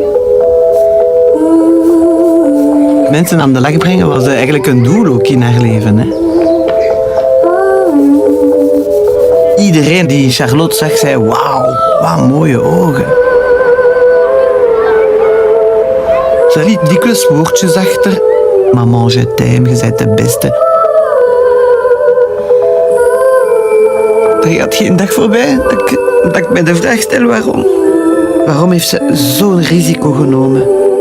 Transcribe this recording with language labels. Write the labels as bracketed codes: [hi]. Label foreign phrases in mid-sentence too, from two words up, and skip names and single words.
[nl] Mensen aan de lach brengen was eigenlijk een doel ook in haar leven. Hè. Iedereen die Charlotte zag, zei: wauw, wat mooie ogen. Ze liet dikwijls woordjes achter. [fr] Maman, je t'aime, [nl] je bent de beste. Er gaat geen dag voorbij dat ik mij de vraag stel waarom. Waarom heeft ze zo'n risico genomen?